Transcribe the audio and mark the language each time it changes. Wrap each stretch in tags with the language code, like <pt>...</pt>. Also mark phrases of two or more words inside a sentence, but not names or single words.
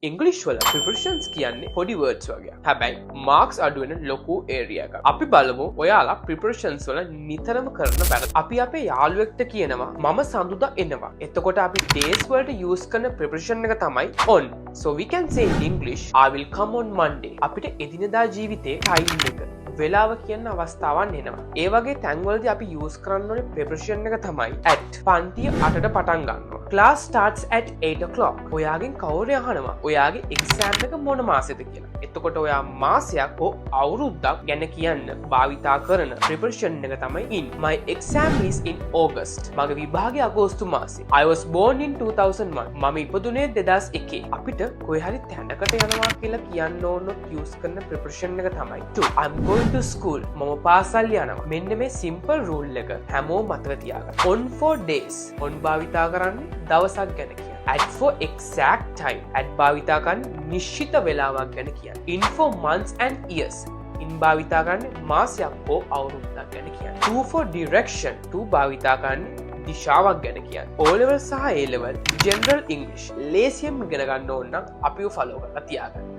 <si>ඉංග්‍රීසි වල prepositions කියන්නේ පොඩි words වගේ. හැබැයි marks අඩු වෙන ලොකු area එකක්. අපි බලමු ඔයාලා prepositions වල නිතරම කරන වැරදි. අපි අපේ යාළුවෙක්ට කියනවා මම සඳුදා එනවා. එතකොට අපි days වලට use කරන preposition එක තමයි on.</si> <en>So we can say in English I will come on Monday.</en> <si>අපිට එදිනෙදා ජීවිතේ time එක වෙලාව කියන්න අවස්ථාවන් එනවා. ඒ වගේ තැන්වලදී අපි use කරන්න ඕනේ preposition එක තමයි at. පන්තිය 8ට පටන් ගන්නවා.</si> <en>Class starts at 8 o'clock.</en> <si>ඔයාගෙන් කවුරු අහනවා ඔයාගේ exam එක මොන මාසෙද කියලා. එතකොට ඔයා මාසයක් හෝ අවුරුද්දක් ගැන කියන්න භාවිතා කරන preposition එක තමයි in.</si> <en>My exam is in August.</en> <si>මගේ විභාගය අගෝස්තු මාසේ.</si> <en>I was born in 2001.</en> <si>මම ඉපදුනේ 2001. අපිට කොහේ හරි තැනකට යනවා කියලා කියන්න ඕන use කරන preposition එක තමයි to.</si> <en>I'm going to school.</en> <si>මම පාසල් යනවා. මෙන්න මේ</si> <en>simple rule</en> <si>එක හැමෝම මතක තියාගන්න.</si> <en>On for days.</en> <si>on භාවිතා කරන්නේ දවසක් ගැන කියන්න.</si> <en>at for exact time.</en> <si>at භාවිතා කරන්නේ නිශ්චිත වේලාවක් ගැන කියන්න.</si> <en>in for months and years.</en> <si>in භාවිතා කරන්නේ මාසයක් හෝ අවුරුද්දක් ගැන කියන්න.</si> <en>to for direction.</en> <si>to භාවිතා කරන්නේ දිශාවක් ගැන කියන්න.</si> <en>O level</en> <si>සහ</si> <en>A level general English</en> <si>ලේසියෙන් ඉගෙන ගන්න ඕන නම් අපිව follow කරලා තියාගන්න.</si>